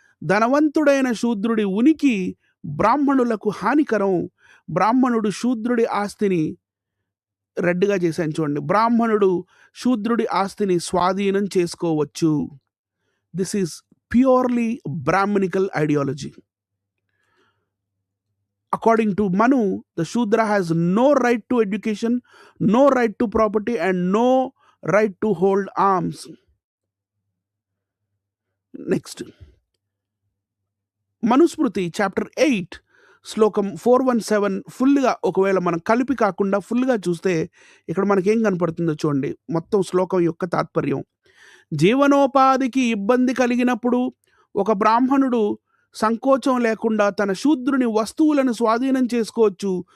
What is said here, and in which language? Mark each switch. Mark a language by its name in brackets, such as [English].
[Telugu] ధనవంతుడైన శూద్రుడి ఉనికి బ్రాహ్మణులకు హానికరం. బ్రాహ్మణుడు శూద్రుడి ఆస్తిని రెడ్‌గా చేశాను చూడండి. బ్రాహ్మణుడు శూద్రుడి ఆస్తిని స్వాధీనం చేసుకోవచ్చు. [English] This is purely Brahminical ideology. According to Manu, the Shudra has no right to education, no right to property, and no right to hold arms. Next. [Telugu] Manusmriti chapter 8 శ్లోకం 417 ఫుల్‌గా ఒకవేళ మనం కలిపి కాకుండా ఫుల్‌గా చూస్తే ఇక్కడ మనకేం కనపడుతుందో చూడండి. మొత్తం శ్లోకం యొక్క తాత్పర్యం. జీవనోపాధికి ఇబ్బంది కలిగినప్పుడు ఒక బ్రాహ్మణుడు సంకోచం లేకుండా తన శూద్రుని వస్తువులను స్వాధీనం చేసుకోవచ్చు.